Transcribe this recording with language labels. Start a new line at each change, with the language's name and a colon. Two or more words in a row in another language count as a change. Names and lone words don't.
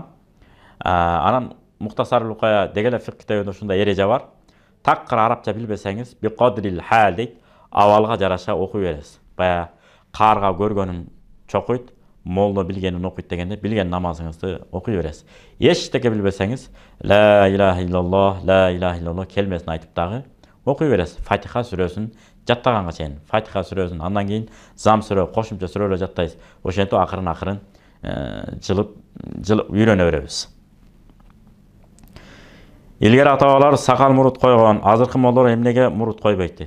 Kyrgyz: Анан Мухтасар Лукая деген фикх китебинде ушундай эреже бар. Такыр арабча билбесеңиз,
Arabic: بقدر الحال
Kyrgyz: дейт, абалга жараша окуй бересиз. Бая карга көргөнүн чокуйт, молдо билгенин окуйт дегенде, билген намазыңызды окуй бересиз. Эчтеке билбесеңиз,
Arabic: لا إله إلا الله, لا إله إلا الله
Kyrgyz: келмесин айтып дагы окуй бересиз. Фатиха сүрөсүн жаттаганга чейин. Фатиха сүрөсүн, андан кийин зам сүрө, кошумча сүрөлөр жаттайсыз. Ошентип акырын жылып үйрөнө беребиз. Илгери ата-бабалар сакал мурут койгон, азыркы молдор эмнеге мурут койбойт дейт.